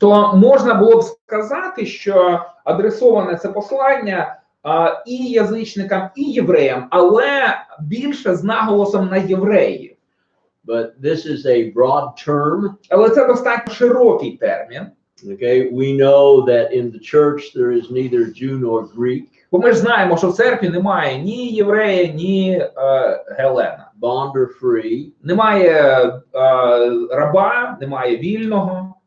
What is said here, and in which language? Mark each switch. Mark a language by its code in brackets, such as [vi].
[uk] то можна було б сказати, що адресоване це послання і язичникам, і євреям, але більше з наголосом на євреїв. [en] But this is a broad term. [uk] Але це достатньо широкий термін. [en] Okay, we know that in the church there is neither Jew nor Greek. [uk] Бо ми ж знаємо, що в церкві немає ні єврея, ні гелена. [en] Bond or free. [uk] Немає раба, немає вільного.